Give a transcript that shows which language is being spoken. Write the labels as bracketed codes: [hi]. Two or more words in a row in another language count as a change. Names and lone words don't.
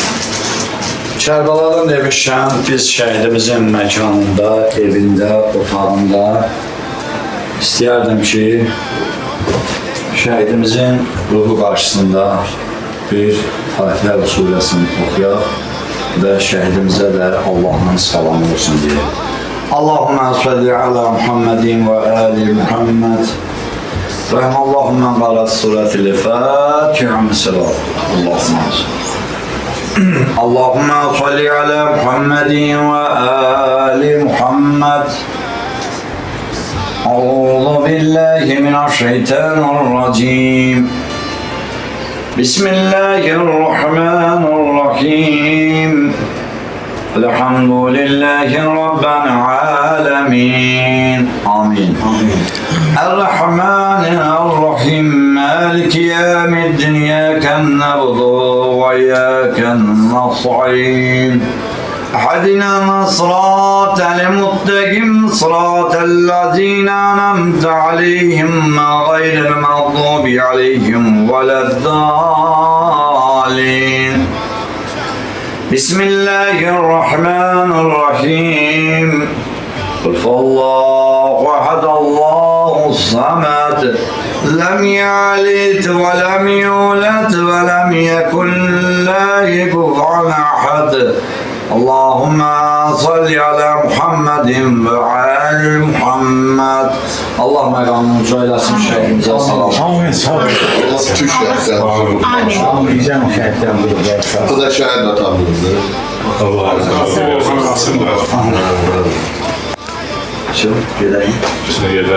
[az] Kərbəladan demişəm, biz şəhidimizin məkanında, evində, otağında istəyərdim ki, şəhidimizin ruhu qarşısında bir Fatihə surəsini oxuyaq və şəhidimizə də Allah'ın salamı olsun deyə. [ar] اللهم صل على محمد وآل محمد. رحم الله من قرأ سورة الفاتحة mesela. اللهم صل على محمد وآل محمد. أعوذ بالله من الشيطان الرجيم. بسم الله الرحمن الرحيم. الحمد لله رب العالمين. آمين. الرحمن الرحيم. مالك يوم الدين. إياك نعبد وإياك نستعين. اهدنا الصراط المستقيم صراط الذين أنعمت عليهم غير المغضوب عليهم ولا الضالين. بسم الله الرحمن الرحيم. قل فالله أحد الله الصمد لم يلد ولم يولد ولم يكن له كفوا أحد. اللهم صل على محمد وعلى محمد. [az] Allah məqamını söyləsin şəhidimizə salam. Amin. Sağ olun. Allah tüm şəhidlər. Amin. Bizden şəhiddən buyurlar. Bu da şəhid atamızdır. Allah razı olsun. Şimdi gedəyim. Sizin yerlər cənnət olsun.